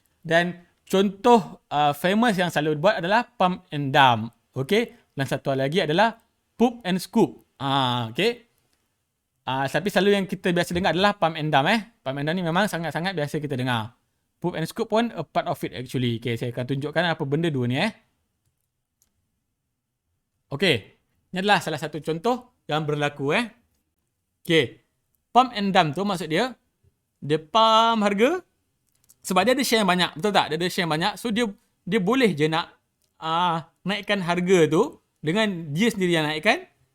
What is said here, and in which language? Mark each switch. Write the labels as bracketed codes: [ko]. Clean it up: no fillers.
[ms] Dan contoh famous yang selalu dibuat adalah pump and dump. Okay. Dan satu lagi adalah poop and scoop. Okay. Tapi selalu yang kita biasa dengar adalah pump and dump. Pump and dump ni memang sangat-sangat biasa kita dengar. [en] Poop and scoop [ms] pun [en] a part of it actually. [ms] Okay. Saya akan tunjukkan apa benda dua ni. Okay. Ini adalah salah satu contoh yang berlaku. Okay. Pump and dump tu maksud dia pump harga sebab dia ada share yang banyak. Betul tak? Dia ada share yang banyak. So, dia boleh je nak naikkan harga tu dengan dia sendiri yang naikkan.